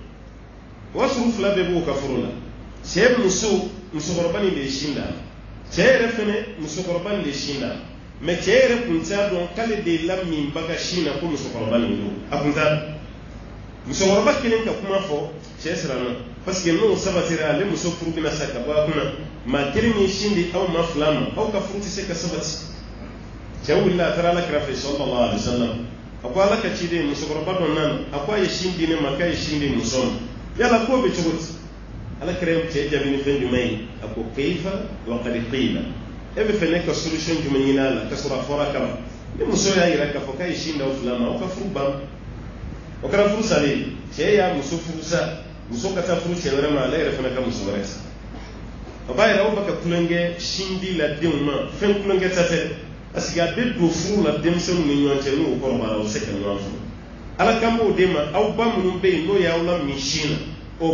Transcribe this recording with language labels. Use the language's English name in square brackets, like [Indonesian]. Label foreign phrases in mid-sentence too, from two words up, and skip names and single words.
[Bambara] o y'a sɔrɔ fila bɛɛ b'o ka furu la cɛ muso musokɔrɔba nin de ye sin d'a cɛ yɛrɛ fɛnɛ musokɔrɔba nin de ye sin d'a mɛ cɛ yɛrɛ kun t'a dɔn k'ale de laminbaga sin na ko musokɔrɔba nin don a kun t'a dɔn musokɔrɔba kelen ka kuma fɔ cɛ siranna [French] parce que [Bambara] n'o sabatira ale muso furu bɛna sa ka bɔ a kunna maa kelen min sin di aw ma fila ma aw ka furu tɛ se ka sabati cɛ wulila a taara ala kira fɛ [Arabic] صلى الله عليه وسلم [Bambara] a ko ala ka ciden musokɔrɔba dɔ nana a ko a ye sin di ne ma k'a ye sin di muso ma yala k'o bɛ cogo di ala kira ye cɛ jaabi ni fɛn jumɛn ye a ko [Arabic] كيف وقد قيل [Bambara] e bɛ fɛ ne ka solution jumɛn ɲini a la ka sɔrɔ a fɔra kama ni muso y'a yira k'a fɔ k'a ye sin d'aw fila ma aw ka furu ban o kɛra furu salen cɛ y'a muso furu sa muso ka taa furu cɛ wɛrɛ ma ale yɛrɛ fana ka muso wɛrɛ sa o b'a yira aw bɛ ka kulonkɛ sin di la denw ma fɛn kulonkɛ ta tɛ [French] parce que [Bambara] a bɛ don furu la denmisɛnninw ni ɲɔgɔn cɛ n'o kɔrɔbayara o bɛ se ka ɲɔgɔn furu ala kan b'o de ma aw ba minnu bɛ yen n'o y'aw la min sin na o